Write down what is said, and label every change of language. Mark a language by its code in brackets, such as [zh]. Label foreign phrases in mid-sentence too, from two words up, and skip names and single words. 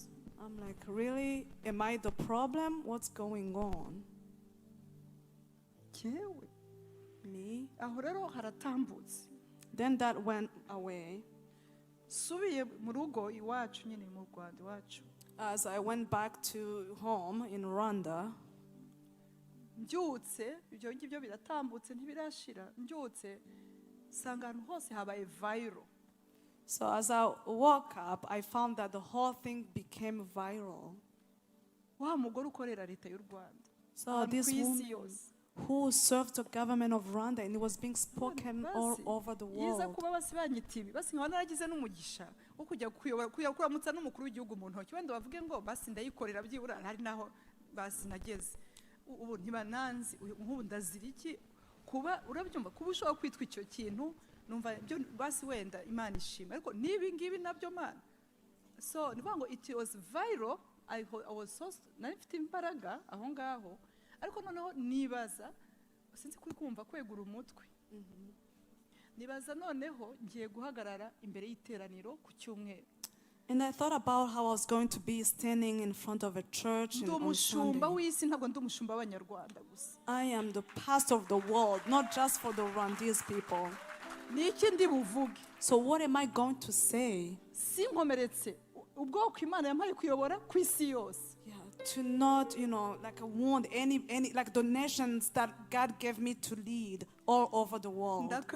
[en] I'm like, really? Am I the problem? What's going on? [rw] Kewe me aho rero haratambutse. [en] Then that went away. [rw] Subiye mu rugo iwacu nyine mu Rwanda iwacu. [en] As I went back to home in Rwanda, [rw] mbyutse ibyo ngibyo biratambutse ntibirashira. Mbyutse sanga ahantu hose habaye viral. [en] So as I woke up, I found that the whole thing became viral. So this woman who served the government of Rwanda, and it was being spoken all over the world. [rw] Kuba urabyumva kuba ushobora kwitwa icyo kintu numva byo basi wenda Imana ishima ariko nibi ngibi nabyo mana. [en] So [rw] nivuga ngo [en] it was viral. I was so [rw] nafite imbaraga aho ngaho ariko noneho nibaza sinzi kuri kumva kwegura umutwe. Nibaza noneho ngiye guhagarara imbere y'iteraniro ku cyumweru. [en] And I thought about how I was going to be standing in front of a church on Sunday. I am the pastor of the world, not just for the Rwandese people. So what am I going to say? To not, like wound any like the nations that God gave me to lead all over the world.